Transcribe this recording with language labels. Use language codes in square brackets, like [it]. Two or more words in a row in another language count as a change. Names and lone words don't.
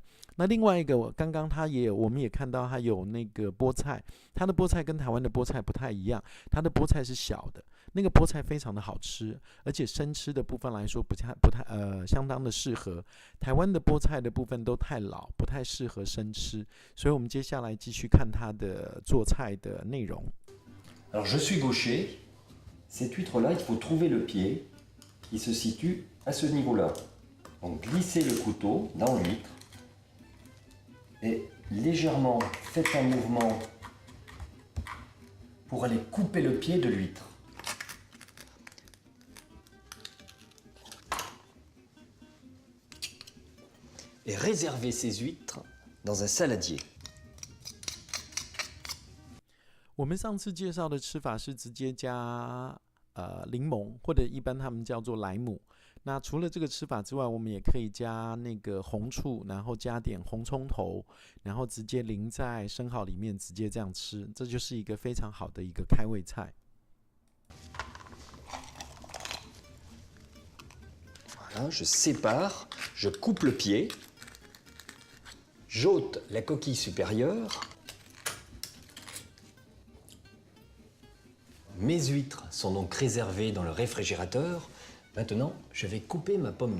[zh] 那另外一个，刚刚我们也看到他有那个菠菜，他的菠菜跟台湾的菠菜不太一样，他的菠菜是小的，那个菠菜非常的好吃，而且生吃的部分来说不太相当的适合。台湾的菠菜的部分都太老，不太适合生吃，所以我们接下来继续看他的做菜的内容。 [fr] Alors je suis gaucher, cette huître-là, il faut trouver le pied qui se situe à ce niveau-là. Donc glissez le couteau dans l'huître et légèrement faites un mouvement pour aller couper le pied de l'huître. Et réservez ces huîtres dans un saladier. [zh] 我们上次介绍的吃法是直接加柠檬，或者一般他们叫做莱姆。那除了这个吃法之外，我们也可以加那个红醋，然后加点红葱头，然后直接淋在生蚝里面，直接这样吃，这就是一个非常好的一个开胃菜。 [fr] Voilà, je sépare, je coupe le pied, j'ôte la coquille supérieure. Mes huîtres sont donc réservées dans le réfrigérateur Maintenant, je vais couper ma pomme.